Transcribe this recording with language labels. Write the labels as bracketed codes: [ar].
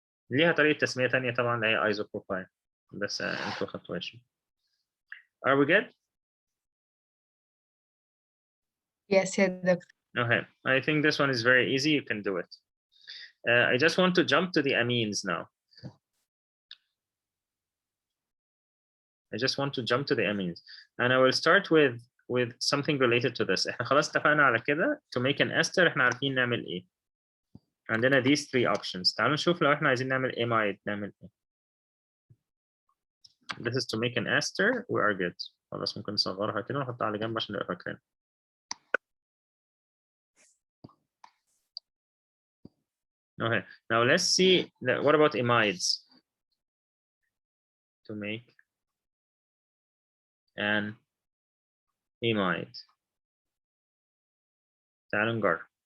[ar] ليها طريقة تسمية تانية طبعا اللي هي isopropyl، بس انتوا خدتوهاش. [en] Are we good? Yes [ar] يا دكتور. [en] Okay, I think this one is very easy, you can do it. I just want to jump to the amines now. I just want to jump to the amines. And I will start with something related to this. [ar] احنا خلاص اتفقنا على كده [en] to make an ester [ar] احنا عارفين نعمل ايه. عندنا [en] these 3 options. [ar] تعالوا نشوف لو احنا عايزين نعمل amide نعمل ايه. [en] This is to make an ester, we are good. [ar] خلاص ممكن نصغرها كده ونحطها على جنب عشان نبقى فاكرين. [en] Okay, now let's see, what about amides? To make an amide. [ar] تعالوا نجرب.